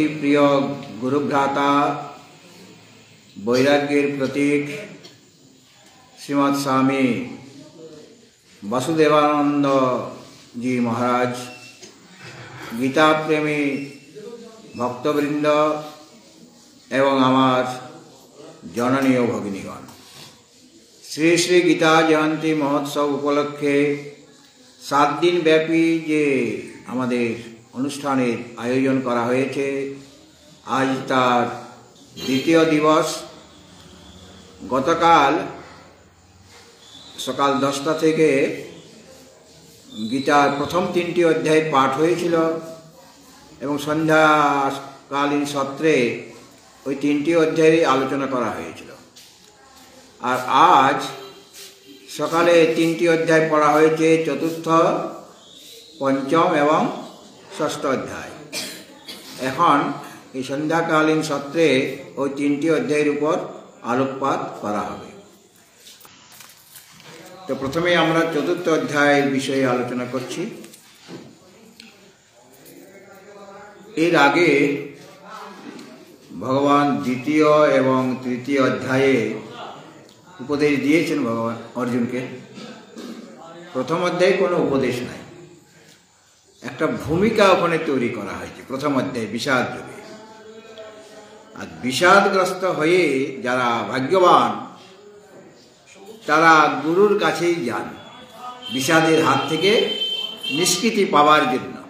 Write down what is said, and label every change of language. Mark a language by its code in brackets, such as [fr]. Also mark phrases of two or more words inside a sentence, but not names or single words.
[bn] প্রিয় গুরুভ্রাতা বৈরাগ্যের প্রতীক শ্রীমদ স্বামী বাসুদেবানন্দ জী মহারাজ, গীতা প্রেমী ভক্তবৃন্দ এবং আমার জননী আর ভগিনীগণ, শ্রী শ্রী গীতা জয়ন্তী মহোৎসব উপলক্ষে 7 দিন ব্যাপী যে আমাদের অনুষ্ঠানের আয়োজন করা হয়েছে, আজ তার দ্বিতীয় দিবস। গতকাল সকাল 10টা থেকে গীতার প্রথম 3টি অধ্যায় পাঠ হয়েছিল এবং সন্ধ্যাকালীন সত্রে ওই 3টি অধ্যায় আলোচনা করা হয়েছিল। আর আজ সকালে 3টি অধ্যায় পড়া হয়েছে, চতুর্থ, পঞ্চম এবং ষষ্ঠ অধ্যায়। এখন এই সন্ধ্যাকালীন সত্রে ওই 3টি অধ্যায়ের উপর আলোকপাত করা হবে। তো প্রথমে আমরা চতুর্থ অধ্যায়ের বিষয়ে আলোচনা করছি। এর আগে ভগবান দ্বিতীয় এবং তৃতীয় অধ্যায়ে উপদেশ দিয়েছেন ভগবান অর্জুনকে। প্রথম অধ্যায় কোনো উপদেশ নাই, একটা ভূমিকা ওখানে তৈরি করা হয়েছে। প্রথম অধ্যায় বিষাদ যুগে, আর বিষাদগ্রস্ত হয়ে যারা ভাগ্যবান তারা গুরুর কাছেই যান বিষাদের হাত থেকে নিষ্কৃতি পাওয়ার জন্য।